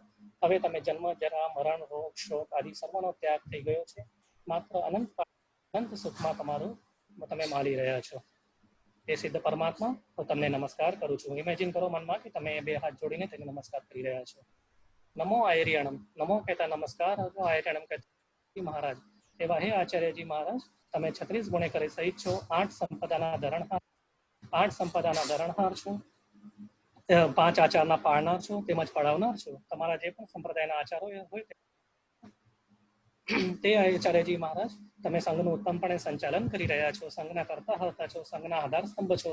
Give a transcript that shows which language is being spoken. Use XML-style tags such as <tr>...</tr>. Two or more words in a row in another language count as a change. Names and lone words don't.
<gu>હવે તમે જન્મ, જરા, મરણ, રોગ, શોક આદિ સર્વનો ત્યાગ થઈ ગયો છે. માત્ર અનંત સુખમાં તમે માળી રહ્યા છો. એ સિદ્ધ પરમાત્મા, હું તમને નમસ્કાર કરું છું. ઇમેજિન કરો મનમાં કે તમે બે હાથ જોડીને તેને નમસ્કાર કરી રહ્યા છો.</gu> <pra>नमो आयर्याणम,</pra> <gu>નમો કહેતા નમસ્કાર હતો આયર્યાણમ કહેતા મહારાજ એવા હે આચાર્યજી મહારાજ, તમે 36 ગુણેકરી સહિત છો, 8 સંપદાના ધરણહાર છો, 5 આચારના પાળનાર છો તેમજ પડાવનાર છો. તમારા જે પણ સંપ્રદાયના આચારો હોય તે આચાર્યજી મહારાજ, તમે સંઘનું ઉત્તમપણે સંચાલન કરી રહ્યા છો, સંઘના કરતા હતા છો, સંઘના આધાર સ્તંભ છો.</gu>